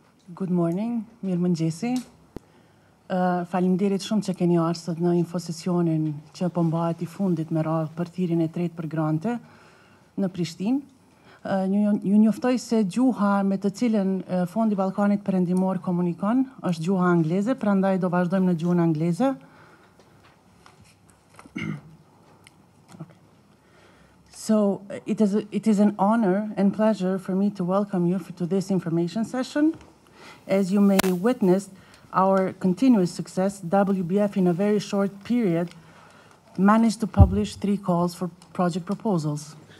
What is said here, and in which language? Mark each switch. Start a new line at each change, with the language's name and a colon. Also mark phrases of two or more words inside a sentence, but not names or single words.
English: Good morning,
Albanian: mirë mëngjesi. Faleminderit shumë që keni ardhur sot në infosesionin që po mbahet I fundit me radhë për thirrjen e tretë për grante në Prishtinë. Ju njoftoj se gjuha me të cilën Fondi Ballkanit Perëndimor komunikon është gjuha angleze, prandaj do vazhdojmë në gjuhën angleze.
English: So it is an honor and pleasure for me to welcome you to this information session. As you may witness, our continuous success, WBF in a very short period managed to publish 3 calls for project proposals.